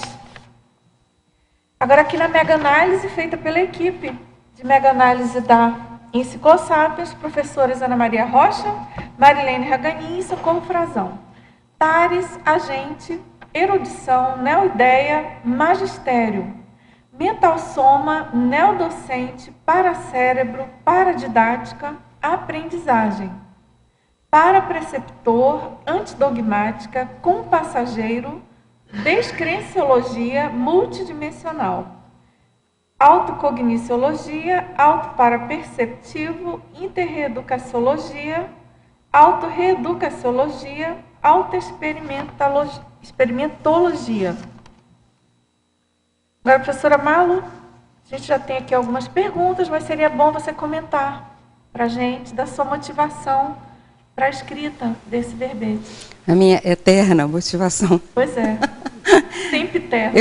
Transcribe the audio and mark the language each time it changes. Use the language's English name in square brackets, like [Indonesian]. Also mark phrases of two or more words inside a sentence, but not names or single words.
[Portuguese] Agora aqui na mega-análise feita pela equipe de mega-análise da Enciclosápios, professores Ana Maria Rocha, Marilene Raganin e Socorro Frazão. Tares, agente, erudição, neoideia, magistério. Mental soma, neodocente, paracérebro, paradidática, aprendizagem. Parapreceptor, antidogmática, compassageiro, descrenciologia multidimensional. autocogniciologia, autoparaperceptivo, interreeducaciologia, autorreeducaciologia, autoexperimentologia. Agora, professora Malu, a gente já tem aqui algumas perguntas, mas seria bom você comentar para a gente da sua motivação para a escrita desse verbete. A minha eterna motivação. Pois é, sempre eterna.